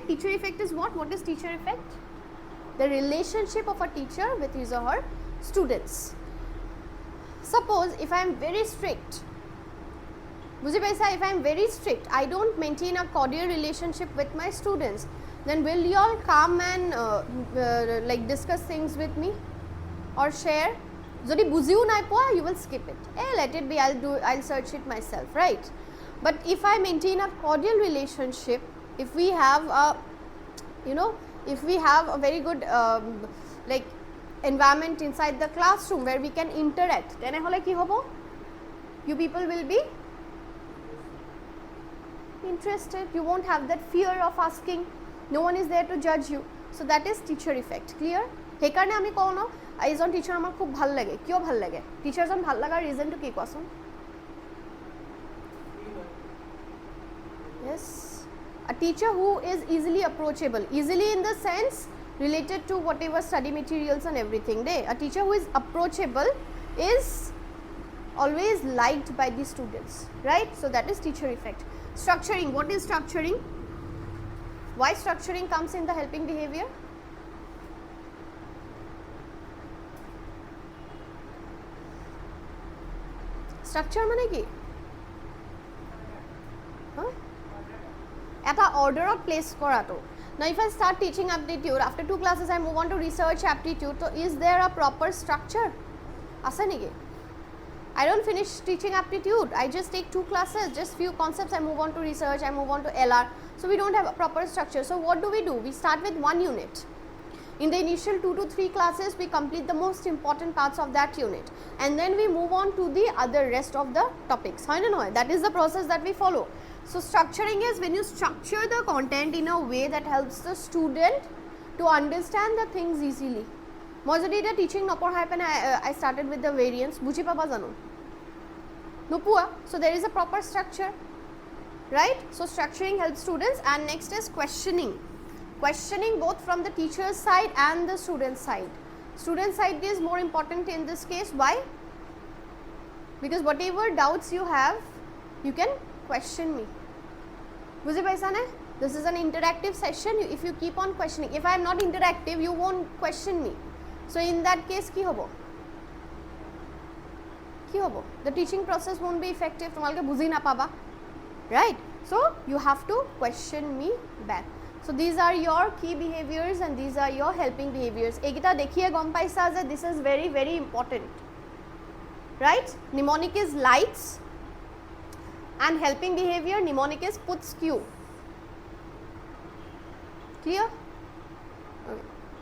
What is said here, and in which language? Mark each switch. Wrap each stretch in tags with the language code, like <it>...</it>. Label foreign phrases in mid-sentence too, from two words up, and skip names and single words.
<en>Teacher effect is what is teacher effect? The relationship of a teacher with his or her students. Suppose if I am very strict,</en> <as>বুজি পাইছা,</as> <en>if I am very strict, I don't maintain a cordial relationship with my students, then will you all come and like discuss things with me or share?</en> <as>যদি বুঝিও নাই পোৱা,</as> <en>you will skip it. Let it be, I'll search it myself, right? But if I maintain a cordial relationship, if we have a, if we have a very good like environment inside the classroom where we can interact,</en> <as>তেনেহলে কি হ'ব?</as> <en>You people will be interested. You won't have that fear of asking. No one is there to judge you. So that is teacher effect. Clear?</en> <as>সেইকাৰণে আমি কওঁ ন, এজন টিচাৰ আমাৰ খুব ভাল লাগে। কিয় ভাল লাগে? টিচাৰজন ভাল লগাৰ ৰিজনটো কি কোৱাচোন?</as> <en>Yes, a teacher who is easily approachable, easily in the sense related to whatever study materials and everything. A teacher who is approachable is always liked by the students, right? So that is teacher effect. Structuring. What is structuring? Why structuring comes in the helping behavior?</en> <as>Structure মানে কি? এটা</as> <en>order place</en> <as>কৰাটো.</as> <en>Now if I start teaching aptitude, after 2 classes I move on to research aptitude, so is there a proper structure?</en> <as>আছে নেকি?</as> <en>I don't finish teaching aptitude, I just take 2 classes, just few concepts, I move on to research, I move on to LR. So we don't have a proper structure. So what do? We start with one unit. In the initial 2 to 3 classes, we complete the most important parts of that unit. And then we move on to the other rest of the topics. That is the process that we follow. So structuring is when you structure the content in a way that helps the student to understand the things easily.</en> <as>মই যদি এটা টিচিং নপঢ়াই পেনে</as> <en>I started with the variance,</en> <as>বুঝি পাবা জানো? নোপোৱা.</as> <en>So there is a proper structure, right? So structuring helps students. And next is questioning. Questioning both from the teacher's side and the student side. Student side is more important in this case. Why? Because whatever doubts you have, you can question me.</en> <as>বুঝি পাইছা নে?</as> <en>This is an interactive session. If you keep on questioning, if I am not interactive, you won't question me. So in that case</en> <as>কি হবো? কি হবো?</as> <en>The teaching process won't be effective.</en> <as>তোমালোকে বুঝি নাপাবা,</as> <en>right? So you have to question me back. So these are your key behaviors and these are your helping behaviors.</en> <as>এইটো দেখিয়ে গম পাইছা যে</as> <en>this is very very important, right? Mnemonic is lights and helping behavior mnemonic is puts Q. Clear? Okay.</en>